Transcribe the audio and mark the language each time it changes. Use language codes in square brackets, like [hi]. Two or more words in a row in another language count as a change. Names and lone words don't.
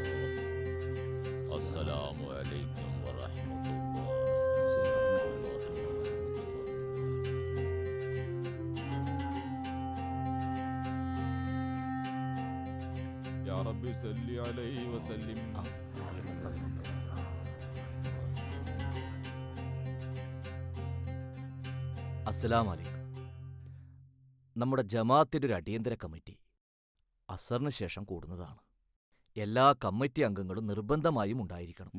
[ar] السلام عليكم ورحمة الله. يا رب صل عليه وسلم. السلام عليكم. [ml] നമ്മുടെ ജമാഅത്തിന്റെ ഒരു അടിയന്തര കമ്മിറ്റി അസറിന് ശേഷം കൂടുന്നതാണ്. എല്ലാ കമ്മിറ്റി അംഗങ്ങളും നിർബന്ധമായും ഉണ്ടായിരിക്കണം.